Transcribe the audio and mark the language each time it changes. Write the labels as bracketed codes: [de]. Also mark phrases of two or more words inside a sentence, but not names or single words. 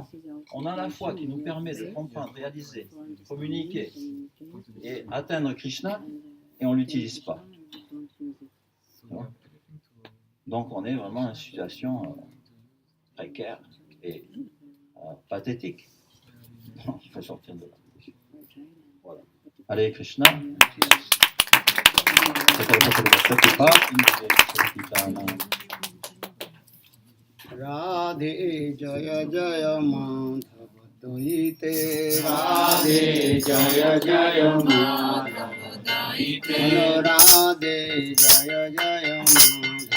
[fr] On a la foi qui nous permet de comprendre, réaliser, communiquer et atteindre Krishna, et on ne l'utilise pas. Donc on est vraiment dans une situation précaire et pathétique. Il faut sortir de là. Voilà. Allez, Krishna. [sa] राधे जय जय माधव दयिते राधे जय जय माधव दयिते राधे जय जय माधव